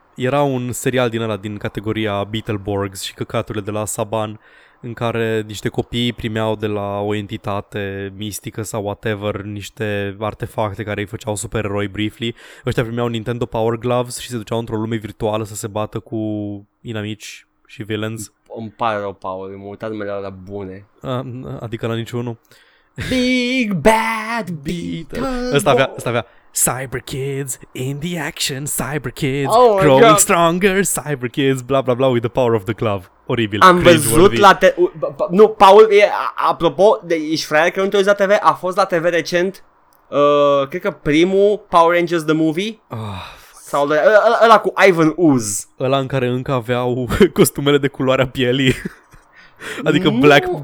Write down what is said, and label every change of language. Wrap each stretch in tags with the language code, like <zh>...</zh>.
<ro>Era un serial din ăla, din categoria Beetleborgs și căcaturile de la Saban, în care niște copii primeau de la o entitate mistică sau whatever niște artefacte care îi făceau supereroi briefly. Ăștia primeau Nintendo Power Gloves și se duceau într-o lume virtuală să se bată cu inamici și villains. Îmi pare rău, Paul, m-am uitat numele alea bune. Adică la niciunul. Big Bad Beetle. Ăsta avea</ro> <en>Cyber Kids in the action, Cyber Kids, oh, growing stronger, Cyber Kids, bla bla bla, with the power of the glove.</en> <ro>Oribil. Am văzut la TV. Nu, Paul, apropo, ești fraier că nu te uiți la TV, a fost la TV recent, cred că primul Power Rangers The Movie. Sau ăla cu Ivan Ooze. Ăla în care încă aveau costumele de culoarea pielii. Adică no.</ro>